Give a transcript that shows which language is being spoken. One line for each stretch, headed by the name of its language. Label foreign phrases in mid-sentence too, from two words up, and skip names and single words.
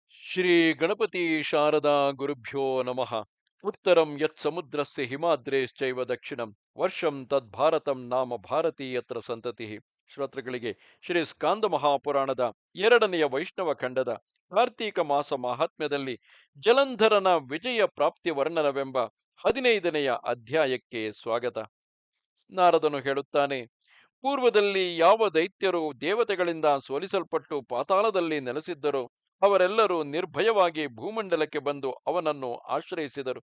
Sanskrit: ಶ್ರೀ ಗಣಪತಿ ಶಾರದಾ ಗುರುಭ್ಯೋ ನಮಃ. ಉತ್ತರಂ ಯತ್ ಸಮುದ್ರಸ್ಯ ಹಿಮಾದ್ರೇಶ್ಚೈವ ದಕ್ಷಿಣಂ ವರ್ಷಂ ತದ್ಭಾರತಂ ನಾಮ ಭಾರತೀಯತ್ರ ಸಂತತಿ.
Kannada: ಶ್ರೋತೃಗಳಿಗೆ ಶ್ರೀ ಸ್ಕಾಂದ ಮಹಾಪುರಾಣದ ಎರಡನೆಯ ವೈಷ್ಣವ ಖಂಡದ ಕಾರ್ತೀಕ ಮಾಸ ಮಾಹಾತ್ಮ್ಯದಲ್ಲಿ ಜಲಂಧರನ ವಿಜಯ ಪ್ರಾಪ್ತಿ ವರ್ಣನವೆಂಬ 15ನೆಯ ಅಧ್ಯಾಯಕ್ಕೆ ಸ್ವಾಗತ. ನಾರದನು ಹೇಳುತ್ತಾನೆ, ಪೂರ್ವದಲ್ಲಿ ಯಾವ ದೈತ್ಯರು ದೇವತೆಗಳಿಂದ ಸೋಲಿಸಲ್ಪಟ್ಟು ಪಾತಾಳದಲ್ಲಿ ನೆಲೆಸಿದ್ದರೋ ಅವರೆಲ್ಲರೂ ನಿರ್ಭಯವಾಗಿ ಭೂಮಂಡಲಕ್ಕೆ ಬಂದು ಅವನನ್ನು ಆಶ್ರಯಿಸಿದರು.